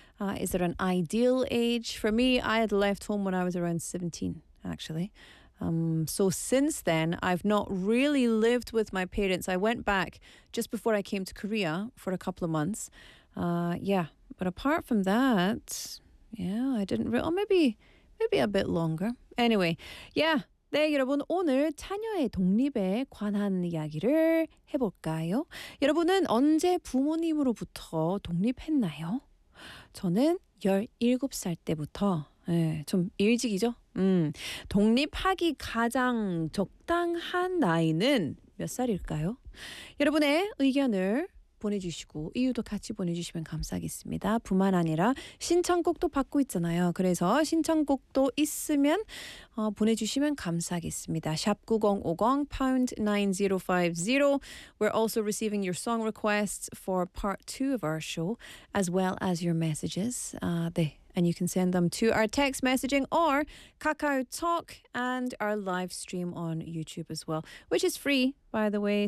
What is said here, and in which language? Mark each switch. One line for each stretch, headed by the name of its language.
English: Is there an ideal age? For me, I had left home when I was around 17, actually. So since then, I've not really lived with my parents. I went back just before I came to Korea for a couple of months. But apart from that, I didn't really, maybe a bit longer. Anyway, yeah.
Korean: 네, 여러분, 오늘 자녀의 독립에 관한 이야기를 해볼까요? 여러분은 언제 부모님으로부터 독립했나요? 저는 17살 때부터, 좀 일찍이죠? 독립하기 가장 적당한 나이는 몇 살일까요? 여러분의 의견을 보내주시고 이유도 같이 보내주시면 감사하겠습니다. 뿐만 아니라 신청곡도 받고 있잖아요. 그래서 신청곡도 있으면 보내주시면 감사하겠습니다.
English: #9050#9050 We're also receiving your song requests for part 2 of our show as well as your messages. And you can send them to our text messaging or Kakao Talk and our live stream on YouTube as well, which is free, by the way.